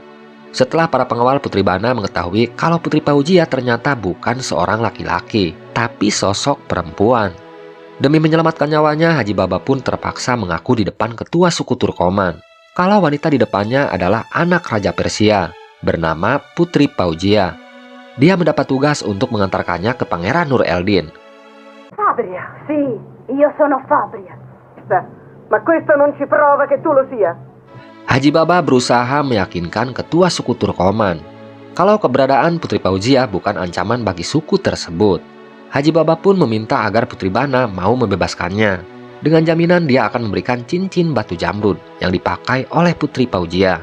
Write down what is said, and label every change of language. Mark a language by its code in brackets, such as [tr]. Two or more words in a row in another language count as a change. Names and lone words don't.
[id] Setelah para pengawal Putri Bana mengetahui kalau Putri Paujia ternyata bukan seorang laki-laki, tapi sosok perempuan. Demi menyelamatkan nyawanya, Haji Baba pun terpaksa mengaku di depan ketua suku Turkoman kalau wanita di depannya adalah anak Raja Persia bernama Putri Paujia. Dia mendapat tugas untuk mengantarkannya ke Pangeran Nur Eldin. [it] Fabria, sì. Io sono Fabria. Ma questo non ci prova che tu lo sia. [id] Haji Baba berusaha meyakinkan ketua suku Turkoman kalau keberadaan Putri Paujia bukan ancaman bagi suku tersebut. Haji Baba pun meminta agar Putri Bana mau membebaskannya dengan jaminan dia akan memberikan cincin batu jamrud yang dipakai oleh Putri Paujia.